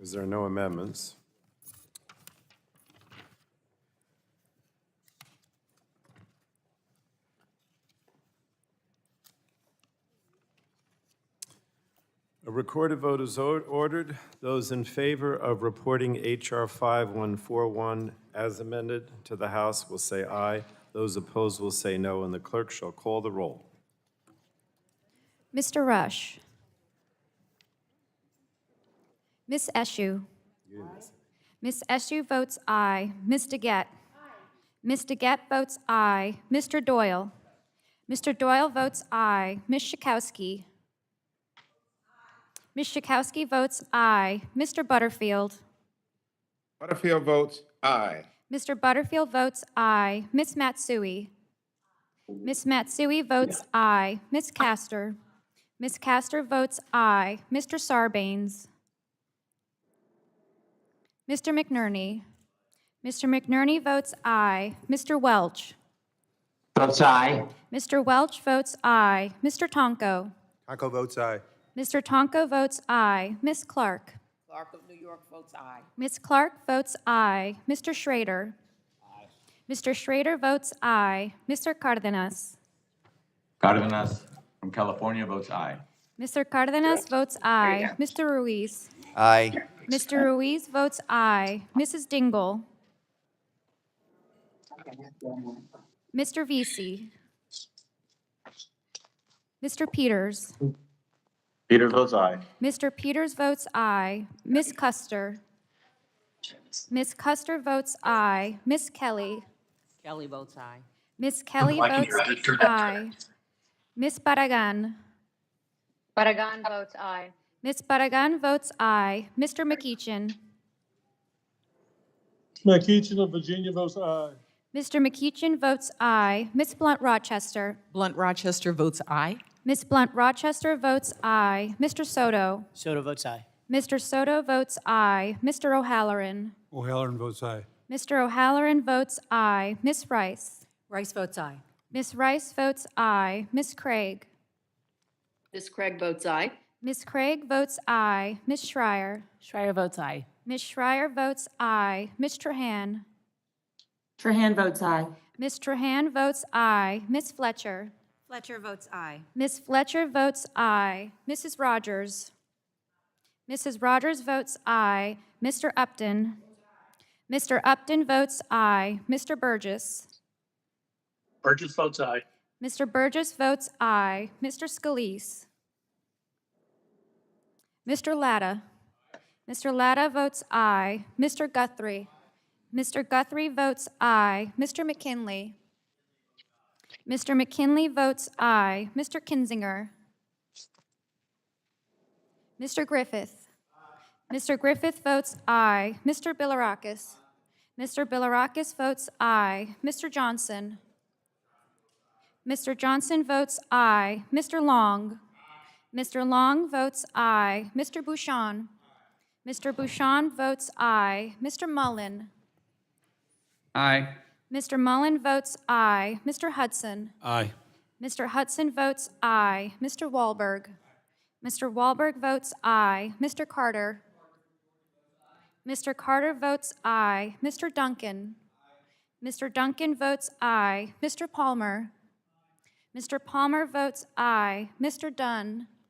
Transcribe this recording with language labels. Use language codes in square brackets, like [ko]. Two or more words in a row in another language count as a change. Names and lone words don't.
[en] Because there are no amendments. A recorded vote is ordered. Those in favor of reporting H.R. 5141 as amended to the House will say aye. Those opposed will say no, and the clerk shall call the roll. Mr. Rush. Ms. Eschew. Ms. Eschew votes aye. Ms. DeGette. Ms. DeGette votes aye. Mr. Doyle. Mr. Doyle votes aye. Ms. Schakowsky. Ms. Schakowsky votes aye. Mr. Butterfield. Butterfield votes aye. Mr. Butterfield votes aye. Ms. Matsui. Ms. Matsui votes aye. Ms. Castor. Ms. Castor votes aye. Mr. Sarbanes. Mr. McNerney. Mr. McNerney votes aye. Mr. Welch. Votes aye. Mr. Welch votes aye. Mr. Tonko. Tonko votes aye. Mr. Tonko votes aye. Ms. Clark. Clark of New York votes aye. Ms. Clark votes aye. Mr. Schrader. Mr. Schrader votes aye. Mr. Cardenas. Cardenas from California votes aye. Mr. Cardenas votes aye. Mr. Ruiz. Aye. Mr. Ruiz votes aye. Mrs. Dingell. Mr. Vesey. Mr. Peters. Peters votes aye. Mr. Peters votes aye. Ms. Custer. Ms. Custer votes aye. Ms. Kelly. Kelly votes aye. Ms. Kelly votes aye. Ms. Barragan. Barragan votes aye. Ms. Barragan votes aye. Mr. McEachin. McEachin of Virginia votes aye. Mr. McEachin votes aye. Ms. Blunt Rochester. Blunt Rochester votes aye. Ms. Blunt Rochester votes aye. Mr. Soto. Soto votes aye. Mr. Soto votes aye. Mr. O'Halloran. O'Halloran votes aye. Mr. O'Halloran votes aye. Ms. Rice. Rice votes aye. Ms. Rice votes aye. Ms. Craig. Ms. Craig votes aye. Ms. Craig votes aye. Ms. Schreier. Schreier votes aye. Ms. Schreier votes aye. Ms. Trahan. Trahan votes aye. Ms. Trahan votes aye. Ms. Fletcher. Fletcher votes aye. Ms. Fletcher votes aye. Mrs. Rogers. Mrs. Rogers votes aye. Mr. Upton. Mr. Upton votes aye. Mr. Burgess. Burgess votes aye. Mr. Burgess votes aye. Mr. Scalise. Mr. Latta. Mr. Latta votes aye. Mr. Guthrie. Mr. Guthrie votes aye. Mr. McKinley. Mr. McKinley votes aye. Mr. Kinzinger. Mr. Griffith. Mr. Griffith votes aye. Mr. Bilirakis. Mr. Bilirakis votes aye. Mr. Johnson. Mr. Johnson votes aye. Mr. Long. Mr. Long votes aye. Mr. Bouchon. Mr. Bouchon votes aye. Mr. Mullen. Aye. Mr. Mullen votes aye. Mr. Hudson. Aye. Mr. Hudson votes aye. Mr. Wahlberg. Mr. Wahlberg votes aye. Mr. Carter. Mr. Carter votes aye. Mr. Duncan. Mr. Duncan votes aye. Mr. Palmer. Mr. Palmer votes aye. Mr. Dunn.